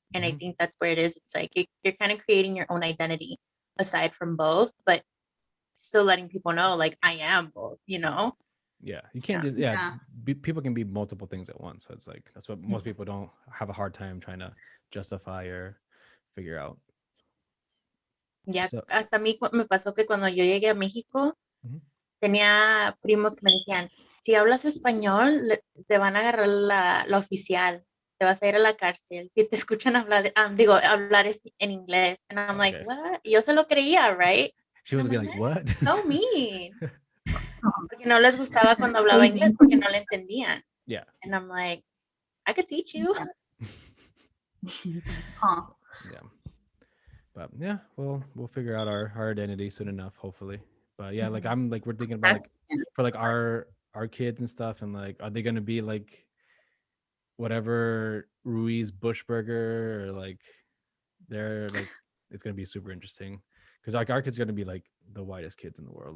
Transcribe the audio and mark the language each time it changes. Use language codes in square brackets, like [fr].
[en] And I think that's where it is. It's like you're kind of creating your own identity aside from both, but still letting people know, like, I am both, you know? Yeah, you can't just people can be multiple things at once. So it's like that's what most people don't have a hard time trying to justify or figure out. [es] Ya, hasta a mí me pasó que cuando yo llegué a México, tenía primos que me decían, si hablas español, te van a agarrar la oficial, te vas a ir a la cárcel. Si te escuchan hablar, hablar en inglés. [en] And I'm like, what? [es] Y yo se lo creía, [en] right? She would be like, what? So mean. [es] Porque no les gustaba cuando hablaba inglés porque no le entendían. [en] Yeah. And I'm like, I could teach you. Yeah. But yeah, we'll figure out our identity soon enough, hopefully. But yeah, like we're thinking about for like our kids and stuff, and like, are they gonna be like whatever Ruiz Bushburger, or like they're like, it's gonna be super interesting because like our kids are gonna be like the whitest kids in the world.